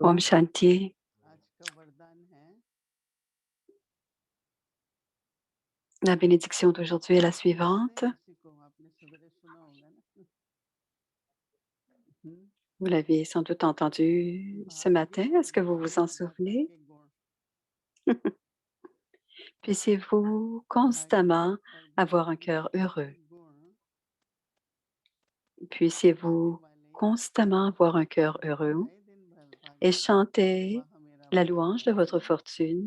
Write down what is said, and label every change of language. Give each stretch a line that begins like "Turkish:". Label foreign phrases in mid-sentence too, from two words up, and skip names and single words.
Hindi: ओम शांति. आज का वरदान है
French: La bénédiction d'aujourd'hui est la suivante.
Hindi: इसी को आपने सवेरे सुना होगा ना।
French: Vous l'avez sans doute entendu ce matin. Est-ce que vous vous en souvenez? Puissiez-vous constamment avoir un cœur heureux. Puissiez-vous constamment avoir un cœur heureux et chanter la louange de votre fortune.